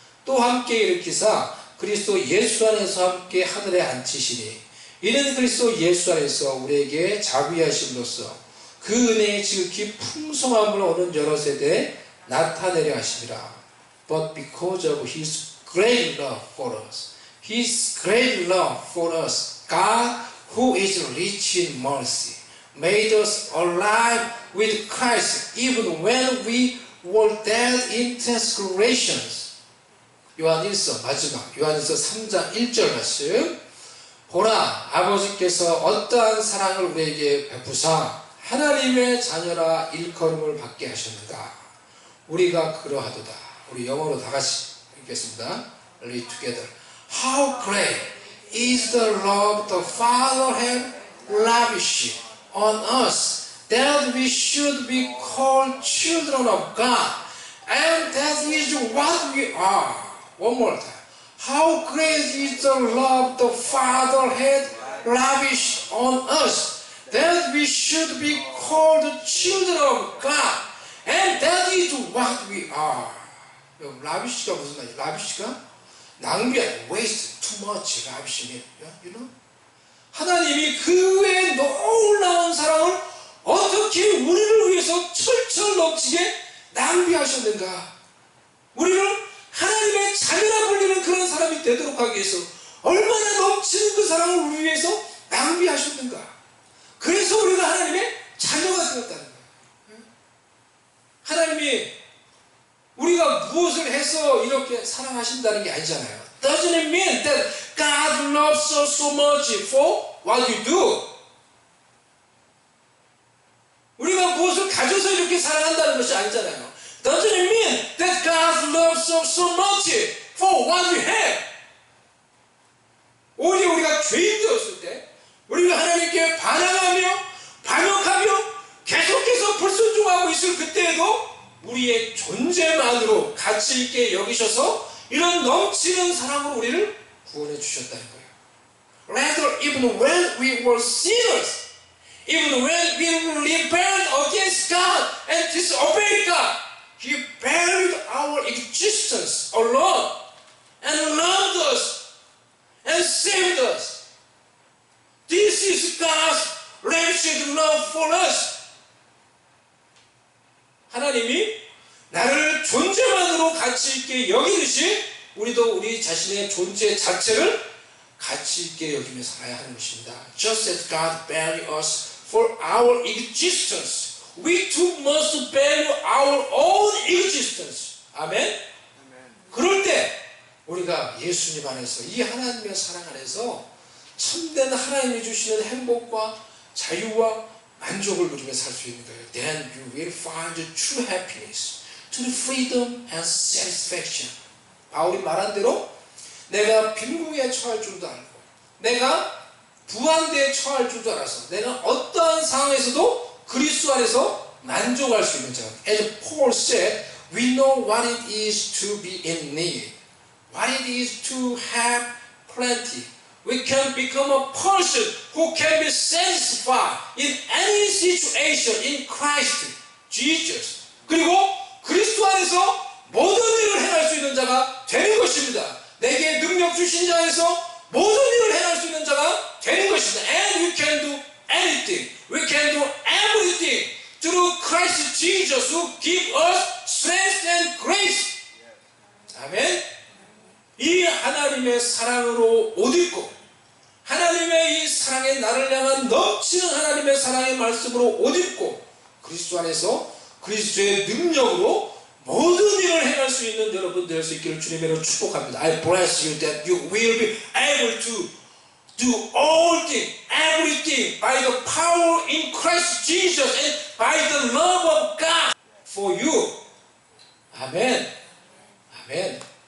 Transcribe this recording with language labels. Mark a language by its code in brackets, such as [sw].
[ko] 또 함께 일으키사 그리스도 예수 안에서 함께 하늘에 앉히시니 이는 그리스도 예수 안에서 우리에게 자비하심으로써 그 은혜의 지극히 풍성함을 오는 여러 세대에 나타내려 하심이라. [en] But because of His great love for us, His great love for us, God, who is rich in mercy, made us alive with Christ even when we were dead in transgressions. [ko] 요한일서 마지막 요한일서 3장 1절 말씀. 보라 아버지께서 어떠한 사랑을 우리에게 베푸사 하나님의 자녀라 일컬음을 받게 하셨는가. 우리가 그러하도다. 우리 영어로 다 같이 읽겠습니다. [en] Read together. How great is the love the Father has lavished on us that we should be called children of God, and that is what we are. One more time. How great is the love the Father had lavished on us, that we should be called children of God, and that is what we are. [ko] 라비시가 무슨 말이야? 라비시가 낭비한 [en] waste too much. [ko] 라비시는 [en] you know? [ko] 하나님이 그 외에 놀라운 사랑을 어떻게 우리를 위해서 철철 넘치게 낭비하셨는가? 우리를 하나님의 자녀라 불리는 그런 사람이 되도록 하기 위해서 얼마나 넘치는 그 사랑을 우리 위해서 낭비하셨는가? 그래서 우리가 하나님의 자녀가 되었다는 거예요. 하나님이 우리가 무엇을 해서 이렇게 사랑하신다는 게 아니잖아요. [en] Doesn't it mean that God loves us so much for what you do? [ko] 우리가 무엇을 가져서 이렇게 사랑한다는 것이 아니잖아요. [en] Doesn't it mean that God loves us so much for what we have? [ko] 오히려 우리가 죄인 되었을 때 우리가 하나님께 반항하며 반역하며 계속해서 불순종하고 있을 그때에도 우리의 존재만으로 가치 있게 여기셔서 이런 넘치는 사랑으로 우리를 구원해 주셨다는 거예요. [en] Rather, even when we were sinners, even when we rebelled against God and disobeyed God, He buried our existence alone and loved us and saved us. This is God's lavish love for us. [ko] 하나님이 나를 존재만으로 가치 있게 여기듯이 우리도 우리 자신의 존재 자체를 가치 있게 여기며 살아야 하는 것입니다. [en] Just as God valued us for our existence, we too must value our own existence. [ko] 아멘? 그럴 때 우리가 예수님 안에서 이 하나님의 사랑 안에서 참된 하나님이 주시는 행복과 자유와 만족을 누리며 살 수 있는 거예요. [en] Then you will find the true happiness, true freedom and satisfaction. [ko] 바울이 말한 대로 내가 빈궁에 처할 줄도 알고 내가 부한대에 처할 줄도 알아서 내가 어떠한 상황에서도 그리스도 안에서 만족할 수 있는 자. [en] As Paul said, we know what it is to be in need, what it is to have plenty. We can become a person who can be satisfied in any situation in Christ Jesus. [ko] 그리고 그리스도 안에서 모든 일을 행할 수 있는 자가 되는 것입니다. 내게 능력 주신 자에서 모든 일을 행할 수 있는 자가 되는 것입니다. [en] And we can do anything. We can do everything through Christ Jesus who gives us strength and grace. [ko] 아멘. 이 하나님의 사랑으로 옷 입고 하나님의 이 사랑에 나를 향한 넘치는 하나님의 사랑의 말씀으로 옷 입고 그리스도 안에서 그리스도의 능력으로 모든 일을 행할 수 있는 여러분 될 수 있기를 주님으로 축복합니다. [en] I bless you that you will be able to do all things, everything by the power in Christ Jesus and by the love of God for you. [ko] 아멘. 아멘.